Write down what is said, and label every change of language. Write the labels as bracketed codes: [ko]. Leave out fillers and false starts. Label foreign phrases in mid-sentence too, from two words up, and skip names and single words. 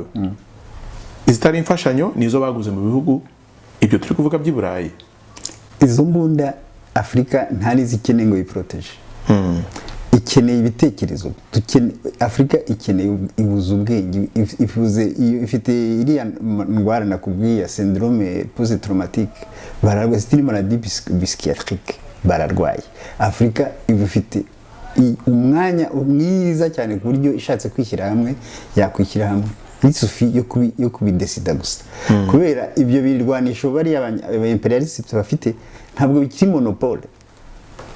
[rw] Izitari imfashanyo nizo baguze mu bihugu ibyo turi kuvuga by'Iburayi. Izo mbunda Afrika ntari zikeneye ngo yiproteje. Ikeneye ibitekerezo. Afrika ikeneye ibuze ubwenge, ifite iriya ndwara nakubwiye [fr] syndrome post-traumatique, [rw] bararwaye [fr] c'est une maladie psychiatrique, [rw] bararwaye. Afrika ifite umwanya mwiza cyane ku buryo ishatse kwishyira hamwe yakwishyira hamwe. Isufi yo kubidesida gusa. Kubera ibyo birwanisho bari imperialistes bafite ntabwo bikiri monopole.